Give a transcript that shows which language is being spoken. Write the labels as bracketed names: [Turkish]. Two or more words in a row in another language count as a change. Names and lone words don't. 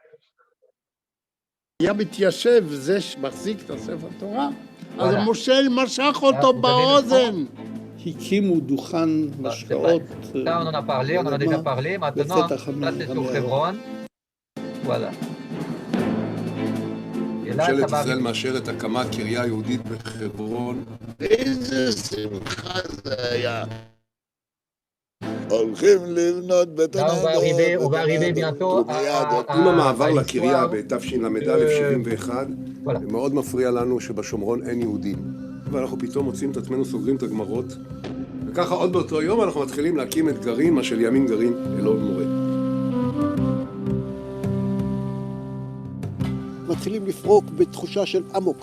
[Hebrew] היה מתיישב זה שמחזיק את הספר תורה, אז וואלה. המושל משך אותו באוזן. הקימו דוכן Bah, משקאות. [French] Ça, on en a parlé, on en a déjà parlé. Maintenant, ça, c'est sur Hebron. Voilà. Et là, ça [Hebrew] ממשלת [French] va [Hebrew] ישראל [French] arriver. [Hebrew] מאשרת הקמת קריה יהודית בחברון. איזה שמחה זה היה. הולכים לבנות בית [French] Là, on va arriver bientôt [Hebrew] עם המעבר [French] à [Hebrew] לקריה [French] l'histoire. [Hebrew] בתשל"א 71, וואלה. מאוד מפריע לנו שבשומרון אין יהודים. ואנחנו פתאום מוצאים את עצמנו סוגרים את הגמרות. וככה עוד באותו יום אנחנו מתחילים להקים את גרעין, מה שלימים גרעין אלון מורה. מתחילים לפרוק בתחושה של אמוק.